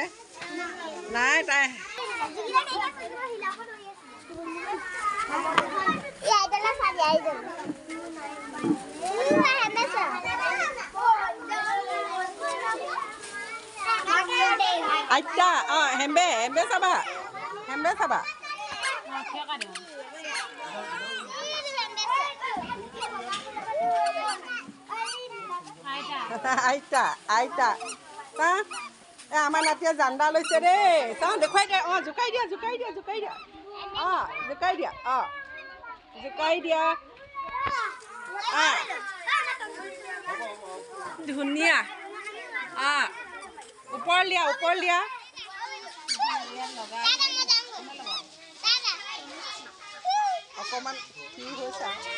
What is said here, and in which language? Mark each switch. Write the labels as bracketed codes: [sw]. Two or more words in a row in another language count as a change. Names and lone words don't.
[as] Này tại. Acha, hembe saba. Hembe saba. Aita. Ta. আমাৰ নাতিয়া জান্দা লৈছে দেই। চাওঁ দেখুৱাই দে। জোকাই দিয়া। জোকাই দিয়া। জোকাই দিয়া। ধুনীয়া। ওপৰ দিয়া। অকমান কি হৈছে?